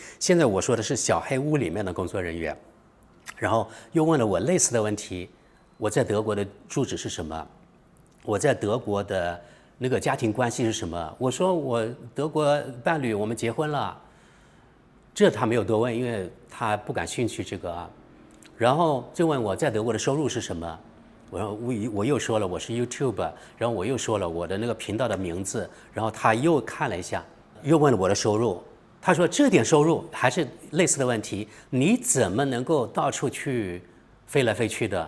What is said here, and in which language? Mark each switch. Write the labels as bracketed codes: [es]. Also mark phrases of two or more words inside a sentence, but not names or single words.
[zh] 現在我說的是小黑屋裡面的工作人員。然後又問了我類似的問題：我在德國的住址是什麼？我在德國的那個家庭關係是什麼？我說我德國伴侶，我們結婚了。這他沒有多問，因為他不感興趣這個啊。然後就問我在德國的收入是什麼？我又說了我是 YouTube， 然後我又說了我的那個頻道的名字，然後他又看了一下，又問了我的收入。他說這點收入還是類似的問題，你怎麼能夠到處去飛來飛去的？